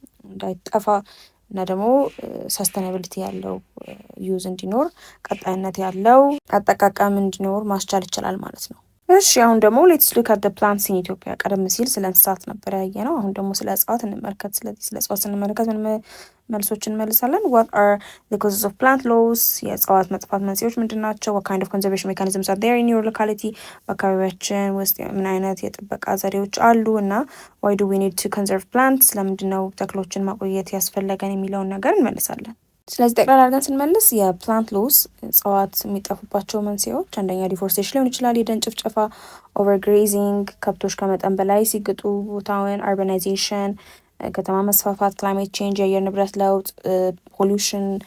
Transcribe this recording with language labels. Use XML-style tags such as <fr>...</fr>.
<am>እንዳይጠፋ እና ደግሞ ሰስተናብሊቲ ያለው ዩዝ እንዲኖር ቀጣይነት ያለው አጠቃቀም እንዲኖር ማስቻል ይችላል ማለት ነው። እሺ አሁን ደግሞ</am> <en>ሌትስ ሉክ አት ዘ ፕላንትስ ኢን ኢትዮጵያ።</en> <am>ቀደም ሲል ስለ እንስሳት ነበር ያየነው። አሁን ደግሞ ስለ እጽዋት እንመልከት። ስለዚህ ስለ እጽዋት ስንመለከት ምን መልሶችን እንመልሳለን?</am> <en>what are the causes of plant loss?</en> <am>የእጽዋት መጥፋት መንስኤዎች ምንድን ናቸው?</am> <en>what kind of conservation mechanisms are there in your locality?</en> <am>በአካባቢያችን ውስጥ ምን አይነት የጥበቃ ዘዴዎች አሉ እና</am> <en>why do we need to conserve plants?</en> <am>ለምንድነው ተክሎችን ማቆየት ያስፈለገን የሚለውን ነገር እንመልሳለን። ስለዚህ ጠቅላላ አድርገን ስንመልስ የፕላንት ሎስ እጽዋት የሚጠፉባቸው መንስኤዎች አንደኛ ዲፎሬስቴሽን ሊሆን ይችላል፣ የደን ጭፍጨፋ፣ ኦቨርግሬዚንግ፣ ከብቶች ከመጠን በላይ ሲግጡ ቦታውን፣ አርባናይዜሽን፣ ከተማ መስፋፋት፣ ክላይሜት ቼንጅ፣ የአየር ንብረት ለውጥ፣ ፖሊዩሽን፣</am>